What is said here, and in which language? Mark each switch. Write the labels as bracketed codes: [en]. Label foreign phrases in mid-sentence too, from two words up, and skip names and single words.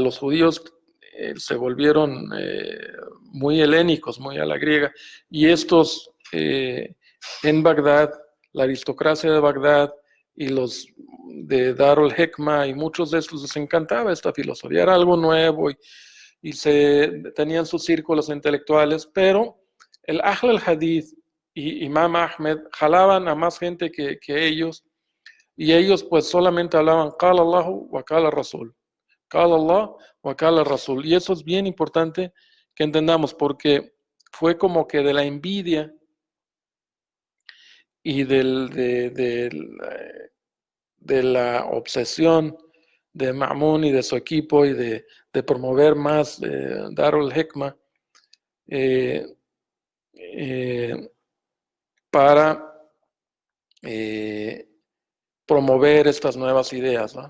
[es] los judíos se volvieron muy helénicos, muy a la griega, y estos en Bagdad, la aristocracia de Bagdad y los de Darul Hekma y muchos de estos les encantaba esta filosofía, era algo nuevo y tenían sus círculos intelectuales, pero el Ahl al-Hadith y Imam Ahmed jalaban a más gente que ellos, y ellos pues solamente hablaban [ar] قال الله وقال رسول. قال الله وقال رسول. [es] Y eso es bien importante que entendamos porque fue como que de la envidia y de la obsesión de Ma'mun y de su equipo y de promover más Darul Hikmah eh, eh, para promover estas nuevas ideas, ¿no?